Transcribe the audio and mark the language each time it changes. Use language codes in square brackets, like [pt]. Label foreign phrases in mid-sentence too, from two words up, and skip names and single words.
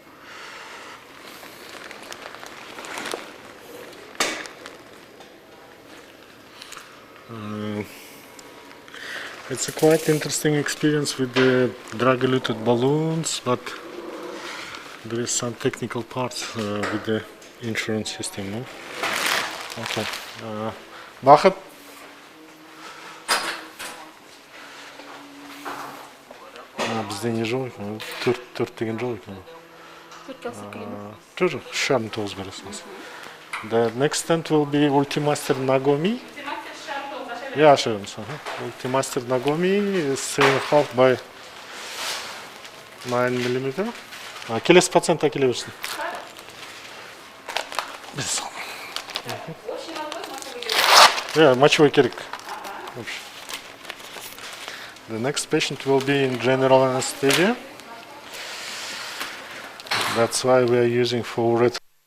[en] It's a quite interesting experience with the drug-eluted balloons, but there is some technical parts with the insurance system. No? Okay. Бақыт. [kk] Бізде не жол екен? 4 деген жол екен. 4 шарм 9 бересіңіз. [en] The next stent will be Ultimaster Nagomi. Yeah, sure. Ultimaster Nagomi is 3.5 by 9 millimeter. [kk] Келесі пациентқа келе берсін. Yeah, мочевой керек. [en] The next patient will be in general anesthesia. That's why we are using full red.